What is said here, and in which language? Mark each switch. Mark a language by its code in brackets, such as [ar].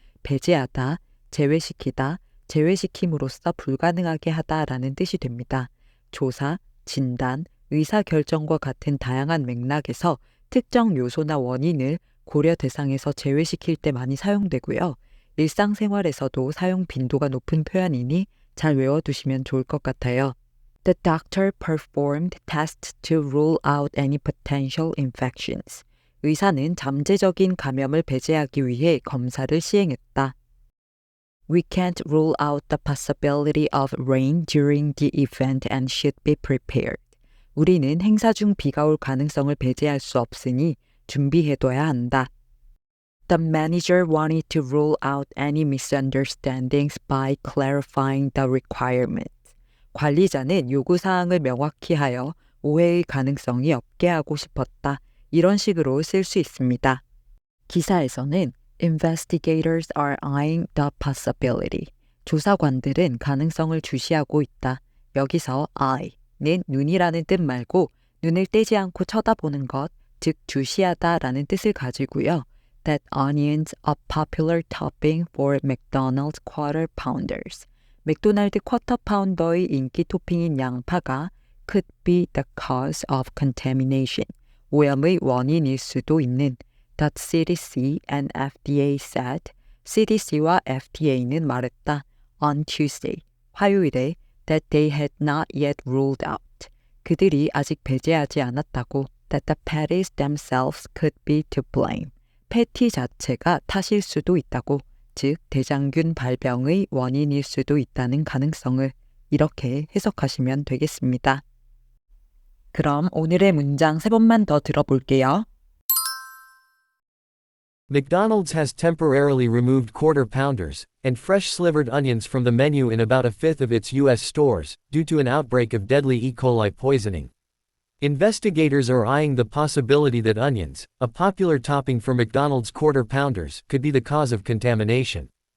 [ko] 배제하다, 제외시키다, 제외시킴으로써 불가능하게 하다 라는 뜻이 됩니다. 조사, 진단, 의사결정과 같은 다양한 맥락에서 특정 요소나 원인을 고려 대상에서 제외시킬 때 많이 사용되고요. 일상생활에서도 사용 빈도가 높은 표현이니 잘 외워두시면 좋을 것 같아요. [en] The doctor performed tests to rule out any potential infections. [ko] 의사는 잠재적인 감염을 배제하기 위해 검사를 시행했다. [en] We can't rule out the possibility of rain during the event and should be prepared. [ko] 우리는 행사 중 비가 올 가능성을 배제할 수 없으니 준비해둬야 한다. [en] The manager wanted to rule out any misunderstandings by clarifying the requirement. [ko] 관리자는 요구사항을 명확히 하여 오해의 가능성이 없게 하고 싶었다. 이런 식으로 쓸 수 있습니다. 기사에서는 [en] Investigators are eyeing the possibility. [ko] 조사관들은 가능성을 주시하고 있다. 여기서 eye는 눈이라는 뜻 말고 눈을 떼지 않고 쳐다보는 것, 즉 주시하다 라는 뜻을 가지고요. [en] That onions, a popular topping for McDonald's Quarter Pounders. [ko] 맥도날드 쿼터 파운더의 인기 토핑인 양파가 [en] could be the cause of contamination. [ko] 오염의 원인일 수도 있는 [en] that CDC and FDA said. [ko] CDC와 FDA는 말했다. [en] On Tuesday, [ko] 화요일에 [en] that they had not yet ruled out. [ko] 그들이 아직 배제하지 않았다고. [en] That the patties themselves could be to blame. [ko] 패티 자체가 탓일 수도 있다고. 즉 대장균 발병의 원인일 수도 있다는 가능성을 이렇게 해석하시면 되겠습니다. 그럼 오늘의 문장 3번만 더 들어볼게요. [en] McDonald's has temporarily removed quarter pounders and fresh slivered onions from the menu in about a fifth of its U.S. stores due to an outbreak of deadly E. coli poisoning. Investigators are eyeing the possibility that onions, a popular topping for McDonald's Quarter Pounders, could be the cause of contamination.